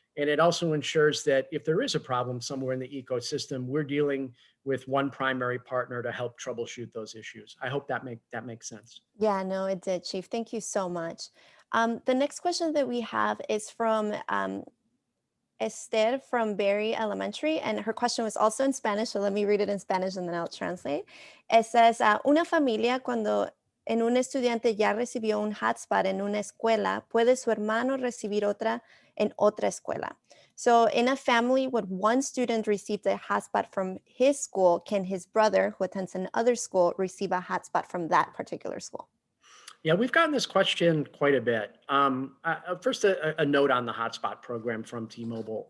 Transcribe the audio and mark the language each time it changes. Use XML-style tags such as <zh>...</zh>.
<en>And it also ensures that if there is a problem somewhere in the ecosystem, we're dealing with one primary partner to help troubleshoot those issues. I hope that makes sense. Yeah, no, it did, Chief. Thank you so much. The next question that we have is from Esther from Berry Elementary, and her question was also in Spanish, so let me read it in Spanish and then I'll translate. It says,</en> <es>una familia cuando en un estudiante ya recibió un hotspot en una escuela, ¿puede su hermano recibir otra en otra escuela?</es> <en>So in a family, when one student received a hotspot from his school, can his brother who attends another school receive a hotspot from that particular school? Yeah, we've gotten this question quite a bit. First, a note on the hotspot program from T-Mobile.</en>